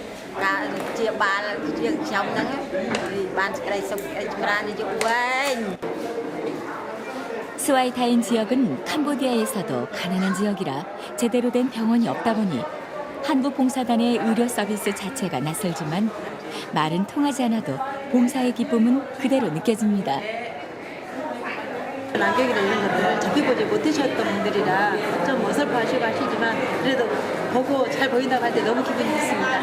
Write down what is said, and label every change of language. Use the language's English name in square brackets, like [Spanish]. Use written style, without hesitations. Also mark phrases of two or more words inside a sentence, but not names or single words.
[Khmer] ការជាបាលយើងខ្ញុំហ្នឹងបានសេចក្តីសុខចម្រើនយុវវែង [Korean] 스와이타인 지역은 캄보디아에서도 가난한 지역이라 제대로 된 병원이 없다 보니 한국봉사단의 의료 서비스 자체가 낯설지만 말은 통하지 않아도 봉사의 기쁨은 그대로 느껴집니다. 안경이나 이런 것들 접해보지 못하셨던 분들이라 좀 어설퍼하시고 하시지만 그래도 보고 잘 보인다고 할 때 너무 기분이 좋습니다.